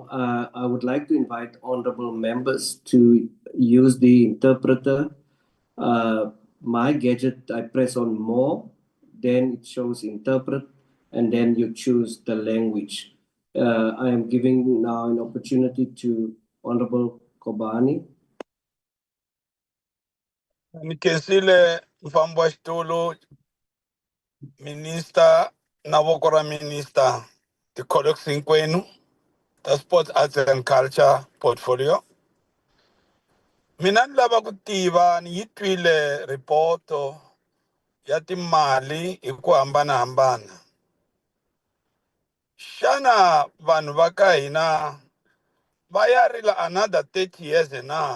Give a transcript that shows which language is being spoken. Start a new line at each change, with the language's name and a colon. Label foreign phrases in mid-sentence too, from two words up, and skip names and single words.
English: I would like to invite honorable members to use the interpreter. My gadget, I press on more, then it shows interpret, and then you choose the language. I am giving now an opportunity to Honorable Kobani.
Tsonga: Nikesile mfambwa xitulu minister na voko ra minister ti-colleagues hinkwenu ta
English: sports arts and culture portfolio.
Tsonga: Mina ni lava ku tiva ni yi twile ripoto ya timali hi ku hambanahambana. Xana vanhu va ka hina va ya rila
English: another 30 years
Tsonga: na?